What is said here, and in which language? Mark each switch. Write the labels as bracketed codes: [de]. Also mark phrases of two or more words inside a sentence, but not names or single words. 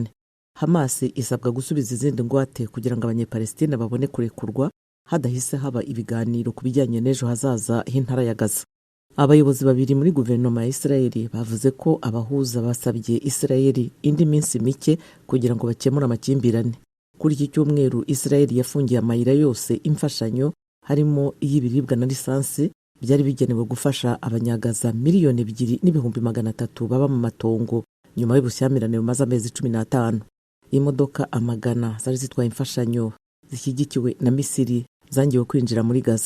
[rw] Hamas isabwa gusubiza izindi ngwate kugira ngo abanyepalestina babone kurekurwa hadahise haba ibiganiro ku bijyanye n'ejo hazaza h'intara ya Gaza. Abayobozi babiri muri guverinoma ya Israeli bavuze ko abahuza basabye Israeli indi minsi mike kugira ngo bakemure amakimbirane. Kuri iki cyumweru Israeli yafungiye amayira yose imfashanyo harimo iy'ibiribwa na lisansi byari bigenewe gufasha abanyagaza 2,300,000 baba mu matongo nyuma y'ubushyamirane bumaze amezi 15. Imodoka amagana zari zitwaye imfashanyo zishyigikiwe na Misiri zangiwe kwinjira muri Gaza.